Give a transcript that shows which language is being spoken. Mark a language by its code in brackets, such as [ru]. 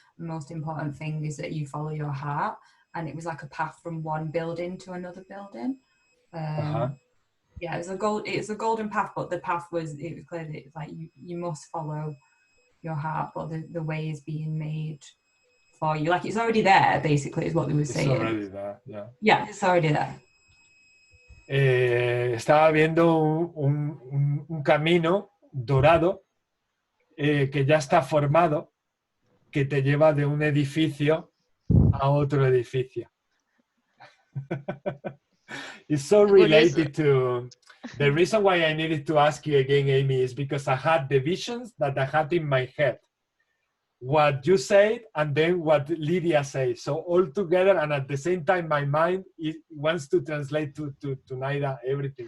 [en] The most important thing is that you follow your heart, and it was like a path from one building to another building. Yeah, it's a golden path, but the path it was clear that it's like you must follow your heart, but the way is being made for you. Like it's already there, basically, is what they were saying. It's already there, yeah. Yeah, it's already there. [es] Estaba viendo un camino dorado que ya está formado, que te lleva de un edificio a otro edificio. [en] It's so related to... The reason why I needed to ask you again, Amy, is because I had the visions that I had in my head. What you said and then what Lydia says. So all together, and at the same time, my mind wants to translate to Naida everything.